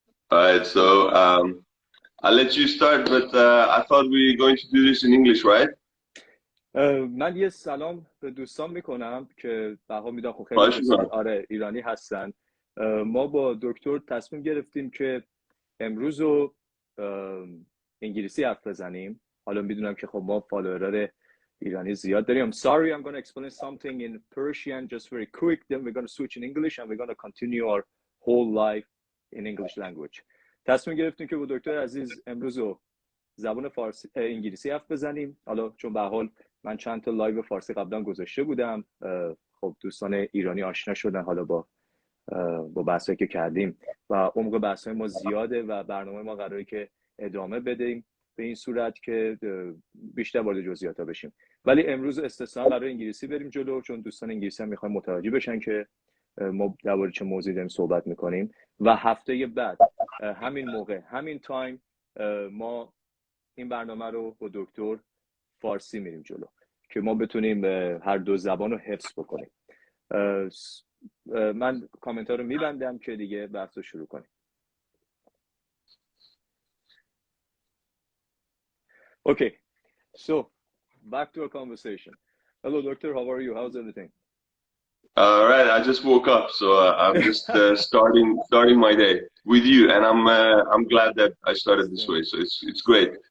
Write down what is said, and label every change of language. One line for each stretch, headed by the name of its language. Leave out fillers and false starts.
English: All right, so I'll let you start, but I thought we were going to do this in English, right?
Persian: من یه سلام به دوستان میکنم که بها میدم. خب خیلی خواهش دوست میکنم. آره ایرانی هستن. ما با دکتر تصمیم گرفتیم که امروز رو انگلیسی حرف بزنیم. حالا میدونم که خب ما فالوورای ایرانی زیاد داریم.
English: I'm sorry, I'm going to explain something in Persian just very quick, then we're going to switch in English and we're going to continue our whole life in English language.
Persian: تصمیم گرفتیم که با دکتر عزیز امروز رو زبان فارسی انگلیسی حرف بزنیم. حالا چون به حال من چند تا لایو فارسی قبلا گذاشته بودم، خب دوستان ایرانی آشنا شدن حالا با بحثایی که کردیم و عمق بحثای ما زیاده و برنامه ما قراره که ادامه بدیم به این صورت که بیشتر وارد جزئیاتا بشیم. ولی امروز استثنا قرار انگلیسی بریم جلو، چون دوستان انگلیسی هم میخوایم متوجه بشن که ما درباره چه موضوعی داریم صحبت میکنیم. و هفته بعد همین موقع همین تایم ما این برنامه رو با دکتر فارسی میریم جلو که ما بتونیم هر دو زبان رو حفظ بکنیم. من کامنت ها رو میبندم که دیگه بحث رو شروع کنیم.
English: Okay, so back to our conversation. Hello doctor, how are you? How's everything? All right, I just woke up, so I'm just starting my day with you, and I'm glad that I started this way. So it's great.